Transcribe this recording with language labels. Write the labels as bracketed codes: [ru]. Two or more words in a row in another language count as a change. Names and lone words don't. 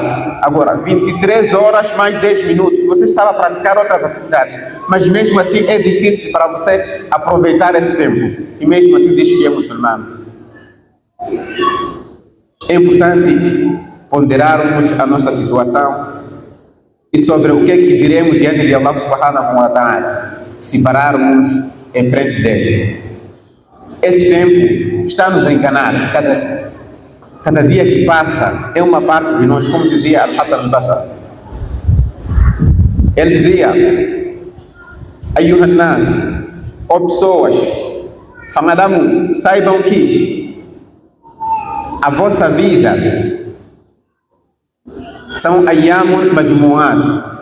[pt] Agora, 23 horas mais 10 minutos. Você estava a praticar outras atividades. Mas mesmo assim é difícil para você aproveitar esse tempo. E mesmo assim diz que é muçulmano. É importante ponderarmos a nossa situação e sobre o que é que diremos diante de Allah [ar] سبحانه وتعالى [pt] se pararmos em frente dele. Esse tempo está nos a enganar. Cada dia que passa é uma parte de nós, como dizia Al-Hassan al-Basri. Ele dizia: [ar] أيها الناس, [pt] ó pessoas, famadamu, saibam que a vossa vida são [ar] أيام مجموعة.